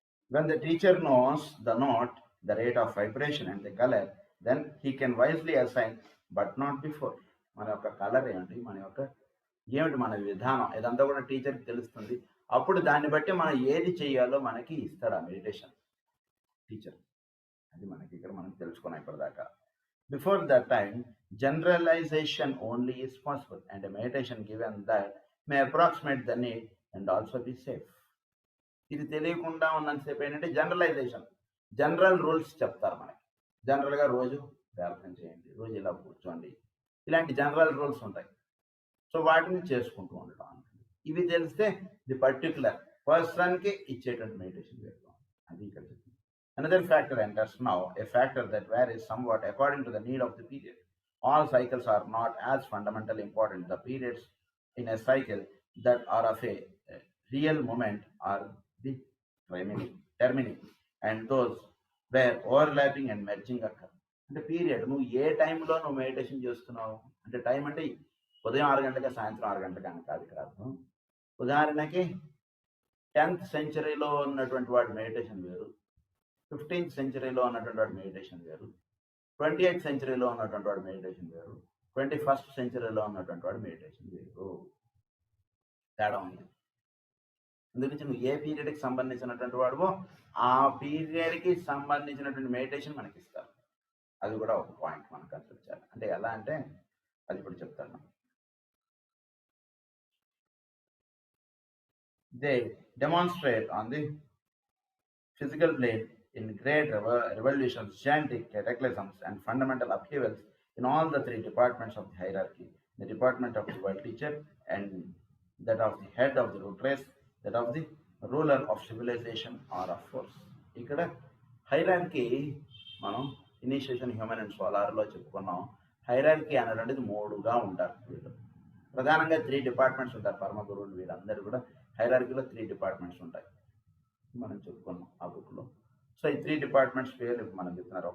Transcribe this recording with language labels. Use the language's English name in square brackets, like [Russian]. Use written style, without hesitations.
[English] When the teacher knows the note, the rate of vibration and the color, then he can wisely assign, but not before. [Telugu] మన యొక్క colour ఏమిటి, మన యొక్క ఏమిటి, మన విధానం, ఇదంతా కూడా టీచర్కి తెలుస్తుంది. అప్పుడు దాన్ని బట్టి మనం ఏది చేయాలో మనకి ఇస్తాడు ఆ మెడిటేషన్ టీచర్. అది మనకి ఇక్కడ మనం తెలుసుకున్నాం ఇప్పటిదాకా. [English] Before that time generalization only is possible and meditation given that may approximate the need and also be safe. [Telugu] ఇది తెలియకుండా ఉన్నంతసేపు ఏంటంటే జనరలైజేషన్, జనరల్ రూల్స్ చెప్తారు మనకి. జనరల్గా రోజు ప్రార్థన చేయండి, రోజు ఇలా కూర్చోండి, ఇలాంటి జనరల్ రూల్స్ ఉంటాయి. సో వాటిని చేసుకుంటూ ఉండటం. ఇవి తెలిస్తే ది పర్టికులర్ పర్సన్కి ఇచ్చేటువంటి మెడిటేషన్ చేస్తాం. అది ఇక్కడ చెప్తుంది. [English] Another factor enters now, a factor that varies somewhat according to the need of the period. All cycles are not as fundamentally important. The periods in a cycle that are of a real moment are the termini, and those where overlapping and merging occur. [Telugu] అంటే period, నువ్వు ఏ టైంలో నువ్వు meditation చేస్తున్నావు అంటే, time అంటే ఉదయం 6 గంటలకి సాయంత్రం 6 గంటలకి అని కాదు ఇక్కడ అర్థం. ఉదాహరణకి 10th సెంచరీలో ఉన్నటువంటి వాడు మెడిటేషన్ వేరు, 15th సెంచరీలో ఉన్నటువంటి వాడు మెడిటేషన్ వేరు, 28th సెంచరీలో ఉన్నటువంటి వాడు మెడిటేషన్ వేరు, 21st సెంచరీలో ఉన్నటువంటి వాడు మెడిటేషన్ వేరు. తేడా ఉంది. అందుగురించి నువ్వు ఏ పీరియడ్కి సంబంధించినటువంటి వాడువో ఆ పీరియడ్కి సంబంధించినటువంటి మెడిటేషన్ మనకి ఇస్తారు. అది కూడా ఒక పాయింట్ మనం కన్సిడర్ చేయాలి. అంటే ఎలా అంటే అది ఇప్పుడు చెప్తాను. [English] They demonstrate on the physical plane in great revolutions, gigantic cataclysms, and fundamental upheavals in all the 3 departments of the hierarchy: the department of the world teacher, and that of the head of the root race, that of the ruler of civilization or of force. [Telugu] ఇక్కడ hierarchy మనం initiation human and సోలార్లో చెప్పుకున్నాం. Hierarchy అనేటువంటిది 3గా ఉంటారు. వీళ్ళు ప్రధానంగా 3 departments ఉంటారు. పరమ గురువులు వీళ్ళందరూ కూడా హైరార్కీలో 3 డిపార్ట్మెంట్స్ ఉంటాయి. మనం చెప్పుకున్నాం ఆ బుక్లో. సో ఈ 3 డిపార్ట్మెంట్స్ పేర్లు మనం చెప్తున్నారు.